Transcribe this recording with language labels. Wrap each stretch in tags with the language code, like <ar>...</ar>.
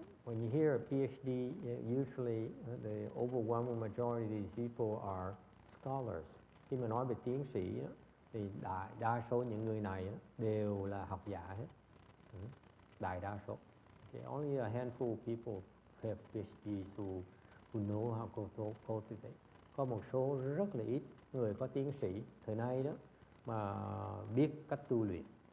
<en>When you hear a PhD, usually the overwhelming majority of these people are scholars.</en> <vi>Khi mà nói về tiến sĩ thì đa số những người này đều là học giả hết. Đại đa số.</vi> <en>Okay, only a handful of people have PhDs who know how to cultivate.</en> <vi>Có một số rất là ít người có tiến sĩ thời nay đó mà biết cách tu luyện.</vi>